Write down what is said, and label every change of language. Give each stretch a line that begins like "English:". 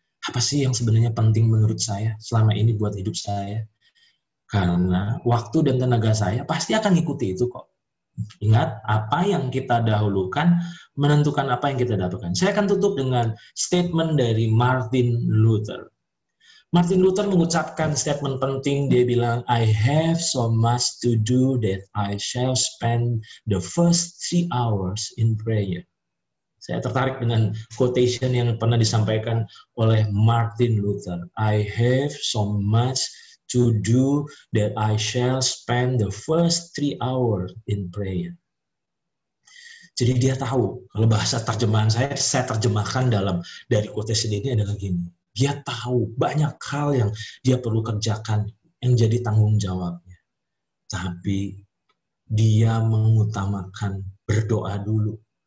Indonesian: Apa sih yang sebenarnya penting menurut saya selama ini buat hidup saya? Karena waktu dan tenaga saya pasti akan ngikuti itu kok. Ingat, apa yang kita dahulukan menentukan apa yang kita dapatkan. Saya akan tutup dengan statement dari Martin Luther. Martin Luther mengucapkan statement penting, dia bilang,
English: I have so much to do that I shall spend the first 3 hours in prayer.
Indonesian: Saya tertarik dengan quotation yang pernah disampaikan oleh Martin Luther.
English: I have so much to do that I shall spend the first 3 hours in prayer.
Indonesian: Jadi dia tahu, kalau bahasa terjemahan saya terjemahkan dari quotation ini adalah gini. Dia tahu banyak hal yang dia perlu kerjakan, yang jadi tanggung jawabnya. Tapi dia mengutamakan berdoa dulu.